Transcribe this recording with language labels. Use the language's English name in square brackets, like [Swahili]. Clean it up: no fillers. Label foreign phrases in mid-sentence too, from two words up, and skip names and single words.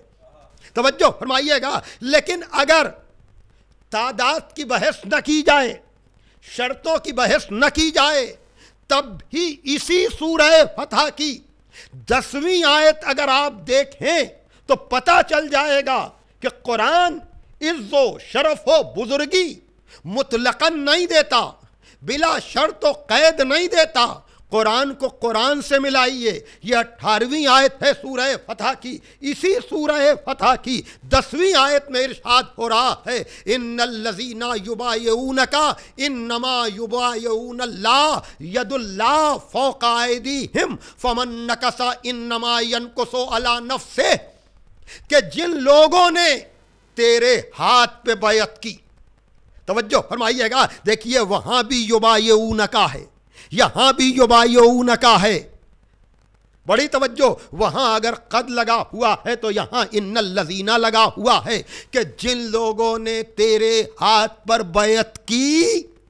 [Urdu] توجہ فرمائیے گا، لیکن اگر تعداد کی بحث نہ کی جائے، شرطوں کی بحث نہ کی جائے، تب ہی اسی سورہ فتح کی 10ویں آیت اگر آپ دیکھیں تو پتہ چل جائے گا کہ قرآن عز و شرف و بزرگی مطلقاً نہیں دیتا، بلا شرط و قید نہیں دیتا۔ قرآن کو قرآن سے ملائیے، یہ 18ویں آیت ہے سورہ فتح کی۔ اسی سورہ فتح کی 10ویں آیت میں ارشاد ہو رہا ہے [Arabic] ان الذین یبایعونک انما یبایعون اللہ ید اللہ فوق ایدیہم فمن نکث انما ینکث علی نفسہ، [Urdu] کہ جن لوگوں نے تیرے ہاتھ پہ بیعت کی، توجہ فرمائیے گا، دیکھیے وہاں بھی یبایعونک ہے، یہاں بھی یبایعونک ہے، بڑی توجہ، وہاں اگر قد لگا ہوا ہے تو یہاں [Arabic] ان الذین [Urdu] لگا ہوا ہے کہ جن لوگوں نے تیرے ہاتھ پر بیعت کی۔